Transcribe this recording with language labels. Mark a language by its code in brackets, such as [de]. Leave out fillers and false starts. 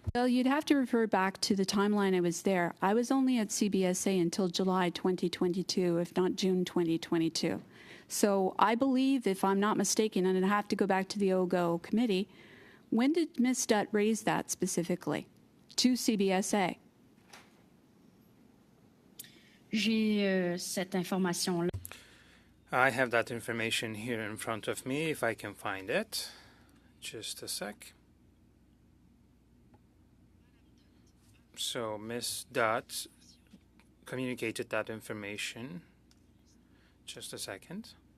[en] Well, you'd have to refer back to the timeline I was there. I was only at CBSA until July 2022, if not June 2022. So I believe, if I'm not mistaken, and I have to go back to the OGO committee, when did Ms. Dutt raise that specifically to CBSA? [fr] J'ai cette information-là. [en] I have that information here in front of me, if I can find it. Just a sec. So Ms. Dutt communicated that information. Just a second.